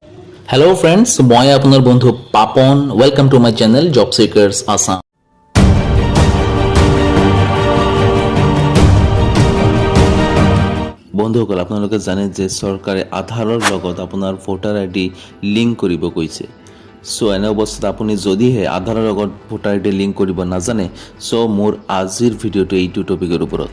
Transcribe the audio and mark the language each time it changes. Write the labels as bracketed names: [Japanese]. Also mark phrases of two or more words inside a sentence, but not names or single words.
[English] Hello friends [Assamese] মই আপোনাৰ বন্ধু [English] पापन welcome to my channel जॉब सीकर्स आसाम। [Assamese] বন্ধুসকল আপোনালোকে জানে যে চৰকাৰে আধাৰৰ লগত আপোনাৰ [English] voter ID link [Assamese] কৰিব কৈছে। সো এনে অৱস্থাত আপুনি যদিহে আধাৰৰ লগত [English] voter ID link [Assamese] কৰিব নাজানে সো মোৰ আজিৰ ভিডিঅ'টো এইটো টপিকৰ ওপৰত।